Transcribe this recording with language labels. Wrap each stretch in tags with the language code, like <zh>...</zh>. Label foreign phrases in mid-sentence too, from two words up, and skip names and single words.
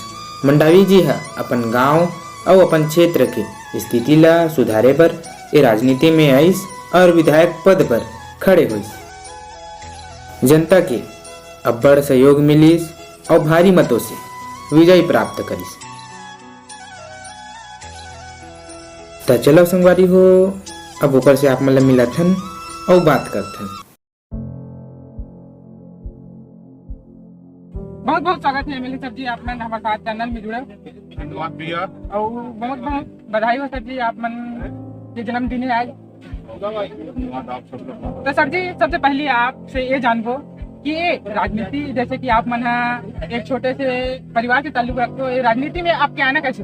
<hne>मंडावी जी अपन गांव और अपन क्षेत्र के स्थिति ला सुधारे पर ए राजनीति में आइस और विधायक पद पर खड़े हुइस। जनता के अब्बड़ सहयोग मिलिस और भारी मतों से विजय प्राप्त करिस। तो चलो संगवारी हो, अब ओकर से आप मतलब मिलथन और बात करथन। बहुत बहुत स्वागत है एमएलए साहब जी, आप मन हमारे साथ चैनल में जुड़े। धन्यवाद भैया और बहुत बहुत बधाई हो सर जी, आप मन के जन्मदिन है आज। तो सर जी, सबसे पहले आपसे ये जानबो कि ये राजनीति, जैसे कि आप मन एक छोटे से परिवार से ताल्लुक रखते हो, ये राजनीति में आपके आना कैसे?</hne>